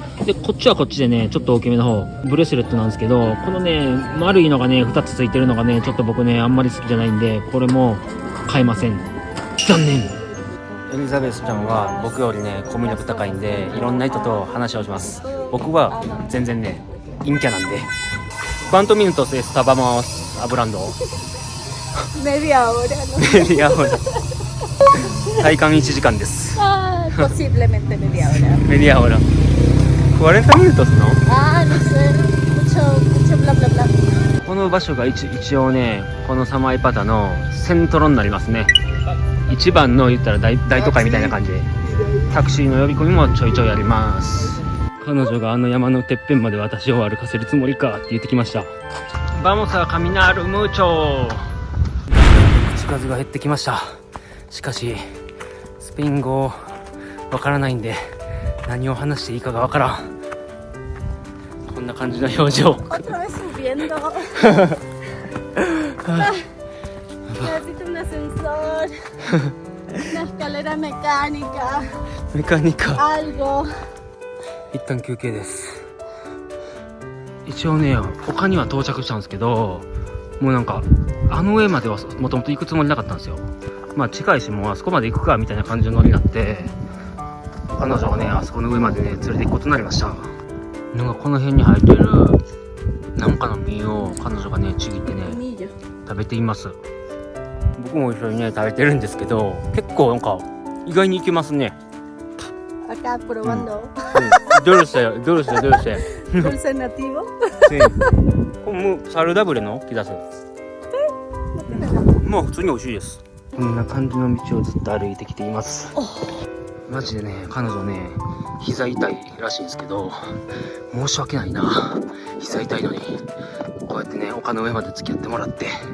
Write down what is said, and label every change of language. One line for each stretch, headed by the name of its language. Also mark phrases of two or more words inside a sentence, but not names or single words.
Japanese: でこっちはこっちでねちょっと大きめの方ブレスレットなんですけど、このね丸いのがね2つついてるのがねちょっと僕ねあんまり好きじゃないんで、これも買いません。残念。エリザベスちゃんは僕よりねコミュ力高いんで、いろんな人と話をします。僕は全然ね陰キャなんで。
Spanish: ¿Cuántos minutos estábamos hablando? Media hora, ¿no? Media hora.
Japanese: 体感1時間です。
Spanish: Ah, posiblemente media hora. Media hora. 40 minutos, ¿no? Ah, no sé. Mucho bla bla bla.
Japanese: この場所が一応ね、このサマイパタのセントロになりますね。一番の言ったら 大都会みたいな感じで、タクシーの呼び込みもちょいちょいあります。彼女があの山のてっぺんまで私を歩かせるつもりかって言ってきました。
Spanish: Vamos a caminar mucho。
Japanese: 口数が減ってきました。しかしスペイン語わからないんで何を話していいかがわからん。こんな感じの表情。
Spanish: Otra vez subiendo. Necesito un ascensor. Una escalera mecánica. メカニカ。 Algo.
Japanese: 一旦休憩です。一応ね他には到着したんですけど、もうなんかあの上まではもともと行くつもりなかったんですよ。まあ近いしもうあそこまで行くかみたいな感じのノリになって、彼女がねあそこの上までね連れて行くことになりました。なんかこの辺に生えてるなんかの実を彼女がねちぎってね食べています。僕も一緒にね食べてるんですけど、結構なんか意外にいけますね。
Spanish: Acá probando. Dulce. Dulce nativo. Sí. Como saludable
Japanese: の気がする。もう普通に美味しいです。こんな感じの道をずっと歩いてきています。マジでね彼女ね膝痛いらしいんですけど、申し訳ないな。膝痛いのにこうやってね丘の上まで付き合ってもらって。